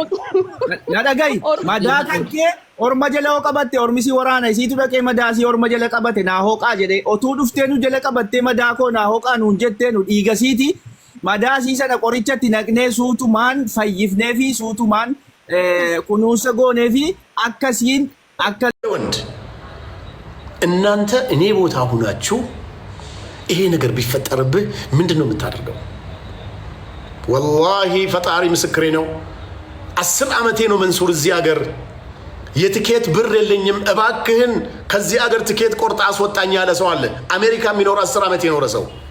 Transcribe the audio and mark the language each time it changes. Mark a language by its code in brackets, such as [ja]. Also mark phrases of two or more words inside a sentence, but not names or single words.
[om] na dhagayi madaa kankee orma jala qabatte ormisi waraana isiitu dhaqee madaasi orma jala qabate naa hooqaa jedhe otuu dhufteenu jala qabatte madaakoo naa hooqaa nuun jetteenu dhiigasiiti madaasii sana qorichatti naqnee suutumaan fayyifnee fi suutumaan kunuunsa goonee fi akkasiin akka [am] ወንድ እናንተ እኔ ቦታ ሁናችሁ ይሄ ነገር ቢፈጠርብህ ምንድነው የምታደርገው? ወላሂ ፈጣሪ ምስክሬ ነው። 10 ዓመቴ ነው መንሱር እዚህ ሀገር የትኬት ብር የለኝም እባክህን ከዚህ ሀገር ትኬት ቆርጣ አስወጣኝ ያለ ሰው አለ። አሜሪካ የሚኖር 10 ዓመት የኖረ ሰው